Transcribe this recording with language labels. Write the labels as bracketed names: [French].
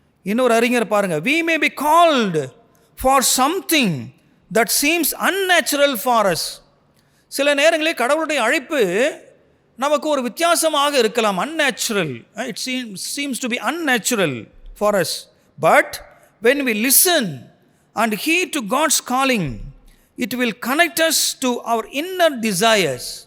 [Tamil] இன்னொரு அறிஞர் பாருங்கள், [English] we may be called for something that seems unnatural for us. [Tamil] சில நேரங்களில் கடவுளுடைய அழைப்பு நமக்கு ஒரு வித்தியாசமாக இருக்கலாம். [English] unnatural, it seems to be unnatural for us, but when we listen and heed to God's calling, it will connect us to our inner desires.